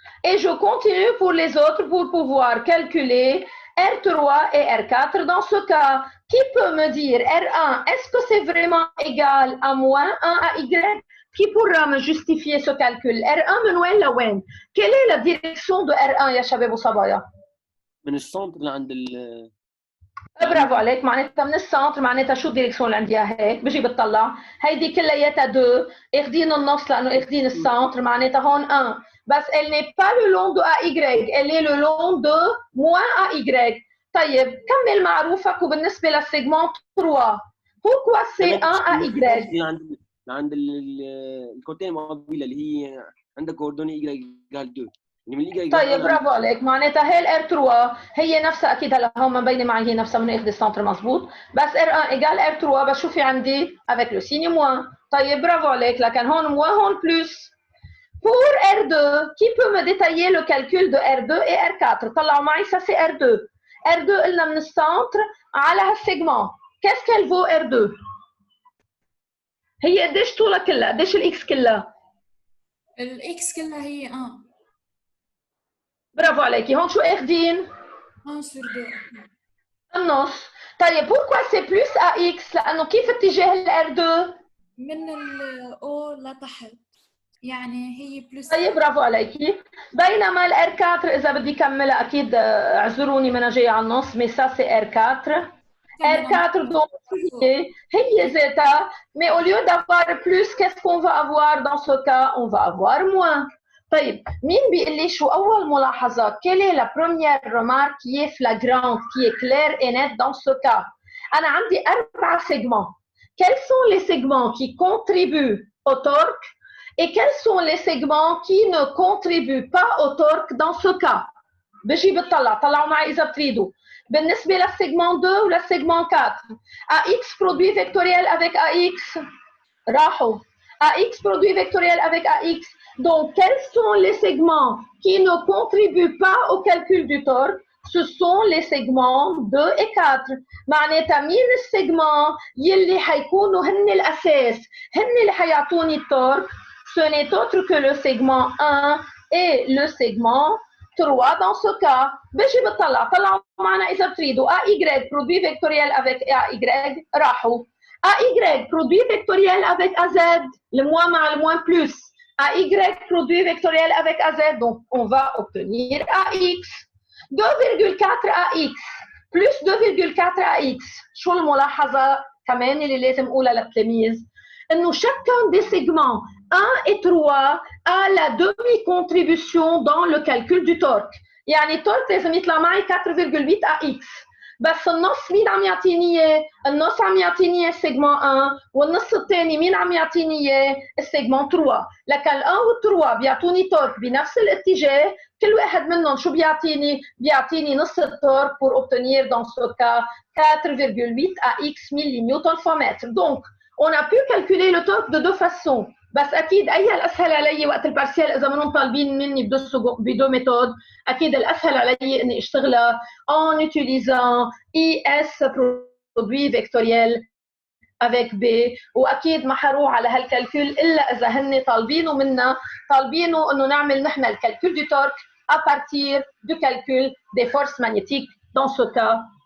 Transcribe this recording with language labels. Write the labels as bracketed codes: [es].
[fr] Et je continue pour les autres pour pouvoir calculer R3 et R4 dans ce cas. Qui peut me dire R1, est-ce que c'est vraiment égal à moins 1 à Y? Qui pourra me justifier ce calcul? R1 [ar] من وين لوين? [fr] Quelle est la direction de R1 [ar] يا شباب وصبايا؟ من السنتر لعند برافو عليك. معناتها من السنتر معناتها شو الديريكسيون اللي عنديها هيك بجي بتطلع هيدي كلياتها 2 اخدين النص لانه اخدين السنتر معناتها هون 1 بس [fr] elle n'est pas le long de AY, elle est le long de moins AY. [ar] طيب كمل معروفك وبالنسبة للسيجمنت 3 [fr] pourquoi c'est 1 AY؟ [ar] عند الكوتين المقابلة اللي هي عندك كوردوني [fr] Y égale 2 [ar] يعني من Y طيب برافو عليك. معناتها هي الار 3 هي نفسها اكيد هلا هون مبينه معي هي نفسها من اخذ السنتر مضبوط بس ار 1 ايجال ار 3 بس شو في عندي افيك لو سيني موان. طيب برافو عليك لكن هون موان هون بلس. [fr] Pour R2, qui peut me détailler le calcul de R2 et R4? [ar] طلعوا معي [fr] ça c'est R2. [ar] R2 قلنا من السنتر على هالسيجمون. [fr] Qu'est-ce qu'elle vaut R2؟ [ar] هي قديش طولها كلها؟ قديش الاكس كلها؟ الاكس كلها هي برافو عليكي. هون شو اخذين؟ [fr] 1 sur 2 [ar] النص. طيب [fr] pourquoi c'est plus AX؟ [ar] لأنه كيف اتجاه ال R2؟ من ال O لتحت يعني هي بلس. طيب برافو عليكي. بينما ال R4 إذا بدي كملها أكيد اعذروني ما أنا جاية على النص [fr] mais ça c'est R4. R4 donc [ar] هي ذاتها [fr] mais au lieu d'avoir plus qu'est-ce qu'on va avoir dans ce cas? On va avoir moins. [ar] طيب مين بيقول لي شو أول ملاحظة؟ [fr] Quelle est la première remarque qui est flagrante, qui est claire et nette dans ce cas? [ar] أنا عندي 4 segments. [fr] Quels sont les segments qui contribuent au torque et quels sont les segments qui ne contribuent pas au torque dans ce cas? [ar] بجي بتطلع طلعوا معي إذا بتريدوا. بالنسبة للسيجمون 2 وللسيجمون 4 [fr] AX produit vectoriel avec AX [ar] راحوا. [fr] AX produit vectoriel avec AX. Donc, quels sont les segments qui ne contribuent pas au calcul du torque? Ce sont les segments 2 et 4. [ar] معناتها مين السيجمون يلي حيكونوا هن الأساس هن اللي حيعطوني التورك؟ [fr] Ce n'est autre que le segment 1 et le segment 3 dans ce cas. [ar] بجي بتطلع طلعوا معنا إذا بتريدوا [fr] AY produit vectoriel avec AY [ar] راحوا. [fr] AY produit vectoriel avec AZ le moins مع le moins plus. AY produit vectoriel avec AZ donc on va obtenir AX. 2,4 AX plus 2,4 AX. [ar] شو الملاحظة كمان اللي لازم أقولها للتلاميذ؟ إنه [fr] chacun des segments 1 et 3 a la demi-contribution dans le calcul du torque. [ar] يعني التورك لازم يطلع معي 4,8 AX. بس النص مين عم يعطيني اياه؟ النص عم يعطيني اياه السيجمون 1 والنص الثاني مين عم يعطيني اياه؟ السيجمون 3. لكن ال 1 وال 3 بيعطوني تورك بنفس الاتجاه، كل واحد منهم شو بيعطيني؟ بيعطيني نص التورك [fr] pour obtenir dans ce cas 4,8 AX mN/m. Donc on a pu calculer le torque de deux façons. [ar] بس اكيد اي الاسهل علي وقت البارسيال اذا منهم طالبين مني بدو ميثود اكيد الاسهل علي اني اشتغلها [fr] en utilisant IS produit vectoriel avec B [ar] واكيد ما حروح على هالكالكول الا اذا هن طالبينه منا طالبينه انه نعمل نحن الكالكول [fr] du torque à partir du calcul des forces magnétiques dans ce cas